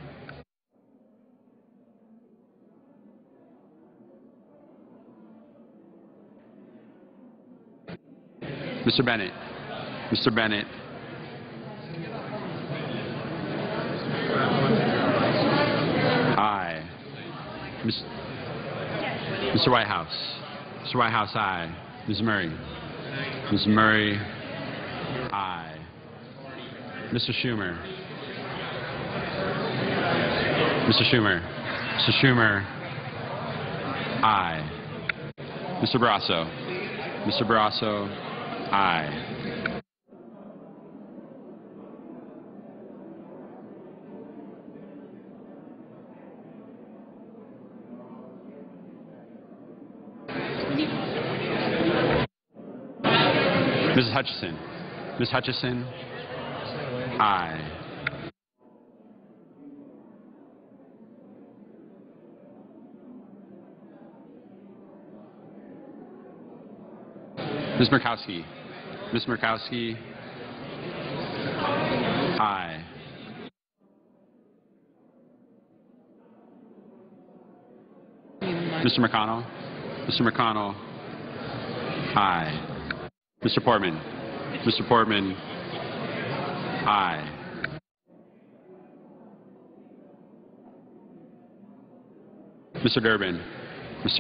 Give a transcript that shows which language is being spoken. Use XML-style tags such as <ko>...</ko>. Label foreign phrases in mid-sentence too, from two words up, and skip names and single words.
<en>Mr. Bennett. Mr. Bennett, aye. Mr. Whitehouse. Mr. Whitehouse, aye. Ms. Murray. Ms. Murray, aye. Mr. Schumer. Mr. Schumer. Mr. Schumer, aye. Mr. Barrasso. Mr. Barrasso, aye. Mrs. Hutchison. Ms. Hutchison, aye. Ms. Murkowski. Ms. Murkowski, aye. Mr. McConnell. Mr. McConnell, aye. Mr. Portman. Mr. Portman, aye. Mr. Durbin. Mr.</en>